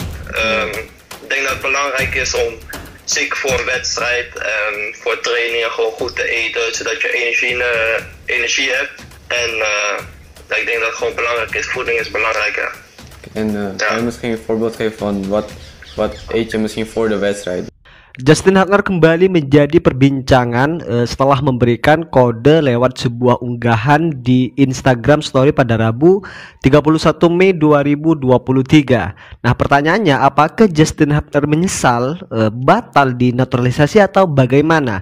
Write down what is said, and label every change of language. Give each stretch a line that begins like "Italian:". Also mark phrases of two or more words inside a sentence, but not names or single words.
Dutch: Ik denk dat het belangrijk is om zeker voor een wedstrijd, voor trainingen gewoon goed te eten, zodat je energie hebt. En ik denk dat het gewoon belangrijk is. Voeding is belangrijk, ja. En kan je misschien een voorbeeld geven van wat eet je misschien voor de wedstrijd?
Indonesian: Justin Hubner kembali menjadi perbincangan setelah memberikan kode lewat sebuah unggahan di Instagram Story pada Rabu 31 Mei 2023. Nah, pertanyaannya, apakah Justin Hubner menyesal batal dinaturalisasi atau bagaimana?